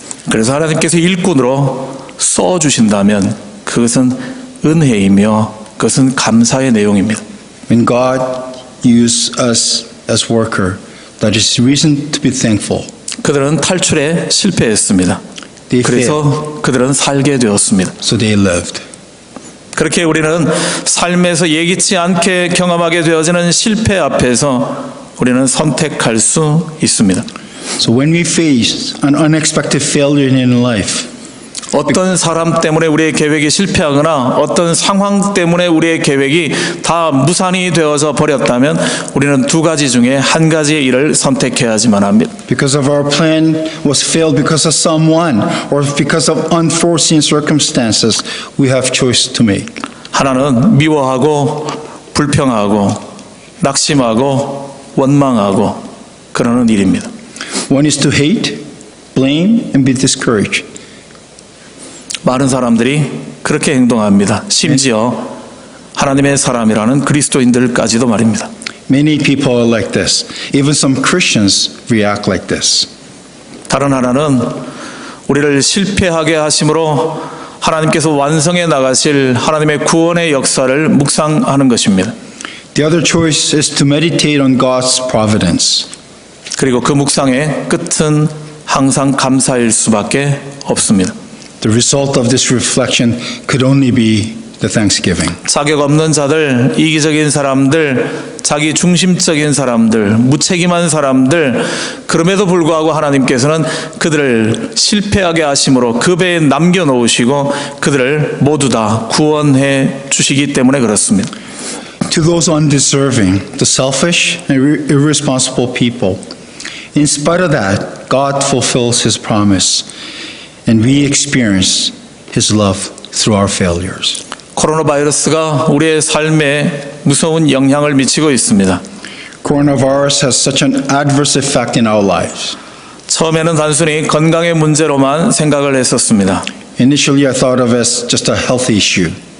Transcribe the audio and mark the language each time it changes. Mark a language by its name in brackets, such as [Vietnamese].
[Korean] 그래서 하나님께서 일꾼으로 써주신다면 그것은 은혜이며 그것은 감사의 내용입니다. [English] When God uses us as worker, that is reason to be thankful. [Korean] 그들은 탈출에 실패했습니다. [English] They failed, [Korean] 그래서 그들은 살게 되었습니다. [English] so they lived. [Korean] 그렇게 우리는 삶에서 예기치 않게 경험하게 되어지는 실패 앞에서 우리는 선택할 수 있습니다. [English] So when we face an unexpected failure in life, [Korean] 어떤 사람 때문에 우리의 계획이 실패하거나 어떤 상황 때문에 우리의 계획이 다 무산이 되어서 버렸다면 우리는 두 가지 중에 한 가지의 일을 선택해야지만 합니다. [English] because of our plan was failed because of someone or because of unforeseen circumstances, we have choice to make. [Korean] 하나는 미워하고 불평하고 낙심하고 원망하고 그러는 일입니다. [English] One is to hate, blame, and be discouraged. [Korean] 많은 사람들이 그렇게 행동합니다. 심지어 하나님의 사람이라는 그리스도인들까지도 말입니다. [English] Many people are like this. Even some Christians react like this. [Korean] 다른 하나는 우리를 실패하게 하심으로 하나님께서 완성해 나가실 하나님의 구원의 역사를 묵상하는 것입니다. [English] The other choice is to meditate on God's providence. [Korean] 그리고 그 묵상의 끝은 항상 감사일 수밖에 없습니다. [English] The result of this reflection could only be the thanksgiving. [Korean] 자격 없는 자들, 이기적인 사람들, 자기 중심적인 사람들, 무책임한 사람들, 그럼에도 불구하고 하나님께서는 그들을 실패하게 하심으로 그 배에 남겨놓으시고 그들을 모두 다 구원해 주시기 때문에 그렇습니다. [English] To those undeserving, the selfish and irresponsible people, in spite of that, God fulfills His promise, and we experience His love through our failures. [Korean] 코로나 바이러스가 우리의 삶에 무서운 영향을 미치고 있습니다. [English] Coronavirus has such an adverse effect in our lives. [Korean] 처음에는 단순히 건강의 문제로만 생각을 했었습니다. [English] Initially, I thought of it as just a health issue.